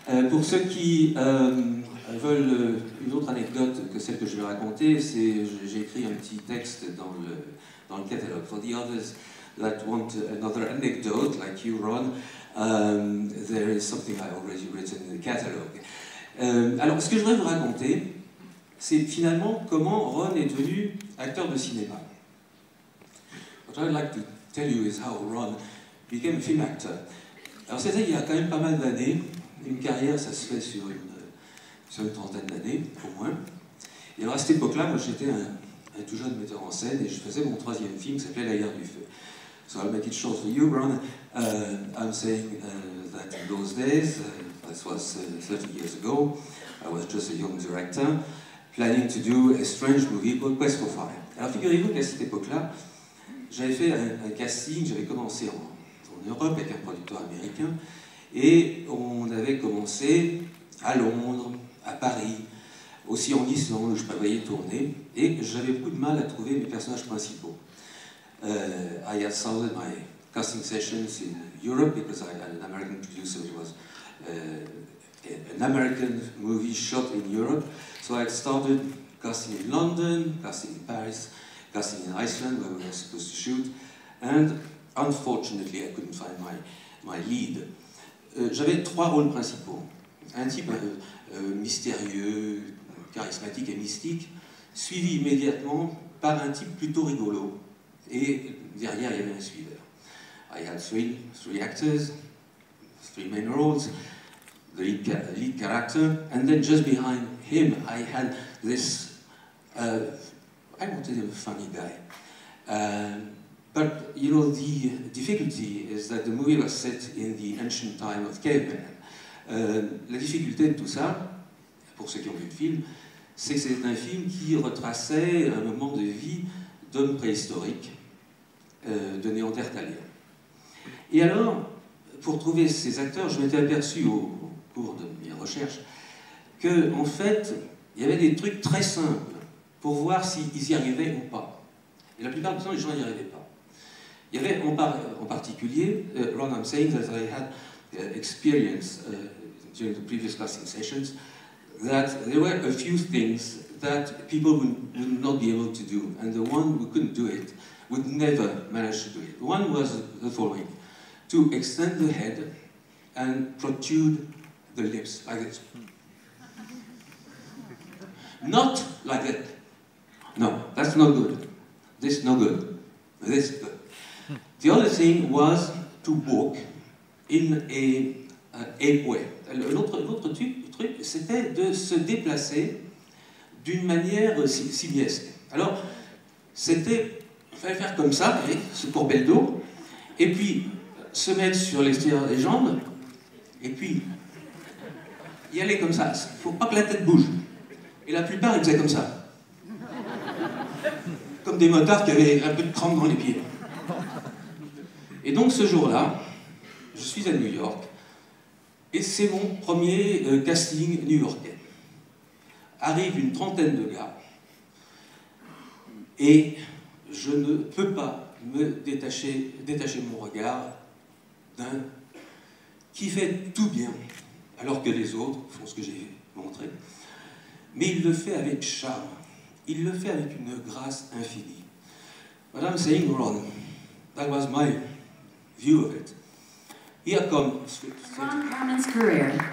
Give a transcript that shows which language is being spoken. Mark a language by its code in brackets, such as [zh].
[fr] Pour ceux qui veulent une autre anecdote que celle que je vais raconter, j'ai écrit un petit texte dans le catalogue. [en] For the others that want another anecdote, like you, Ron, there is something I already written in the catalogue. [fr] Alors, ce que je voudrais vous raconter, c'est finalement comment Ron est devenu acteur de cinéma. [en] What I'd like to tell you is how Ron became a film actor. [fr] Alors c'était il y a quand même pas mal d'années. Une carrière, ça se fait sur une trentaine d'années, au moins. Et alors à cette époque-là, moi j'étais un tout jeune metteur en scène et je faisais mon troisième film qui s'appelait La guerre du feu. [en] So I'll make it short for you, Ron. I'm saying that in those days, this was 30 years ago, I was just a young director, planning to do a strange movie called Quest for Fire. [fr] Alors figurez-vous qu'à cette époque-là, j'avais fait un casting, j'avais commencé en Europe avec un producteur américain, et on avait commencé à Londres, à Paris, aussi en Islande où je prévoyais tourner, et j'avais beaucoup de mal à trouver mes personnages principaux. [en] I had started my casting sessions in Europe because I had an American producer who was an American movie shot in Europe. So I started casting in London, casting in Paris, casting in Iceland where we were supposed to shoot, and unfortunately I couldn't find my lead. [fr] J'avais trois rôles principaux. Un type mystérieux, charismatique et mystique, suivi immédiatement par un type plutôt rigolo. Et derrière, il y avait un suiveur. [en] I had three actors, three main roles, the lead character, and then just behind him, I had this, I wanted him a funny guy. But, you know, the difficulty is that the movie was set in the ancient time of cavemen. [fr] La difficulté de tout ça, pour ceux qui ont vu le film, c'est que c'est un film qui retraçait un moment de vie d'hommes préhistoriques, de néandertaliens. Et alors, pour trouver ces acteurs, je m'étais aperçu au cours de mes recherches que, en fait, il y avait des trucs très simples pour voir s'ils y arrivaient ou pas. Et la plupart du temps, les gens n'y arrivaient pas. Il y avait en particulier, [en] Ron, I'm saying that I had experience during the previous casting sessions, that there were a few things that people would not be able to do, and the one who couldn't do it would never manage to do it. One was the following: to extend the head and protrude the lips like this. Not like that. No, that's not good. This no good. This good. The other thing was to walk in a way. [fr] L'autre truc, c'était de se déplacer d'une manière simiesque. Alors, c'était, il fallait faire comme ça, vous voyez, se courber le dos, et puis se mettre sur l'extérieur des jambes, et puis y aller comme ça. Il ne faut pas que la tête bouge. Et la plupart, ils faisaient comme ça. Comme des motards qui avaient un peu de crampe dans les pieds. Et donc ce jour-là, je suis à New York, et c'est mon premier casting new-yorkais. Arrive une trentaine de gars, et je ne peux pas me détacher de mon regard d'un qui fait tout bien, alors que les autres font ce que j'ai montré. Mais il le fait avec charme, il le fait avec une grâce infinie. [en] What I'm saying, Ron, that was my view of it. Here comes Ron Perlman's career.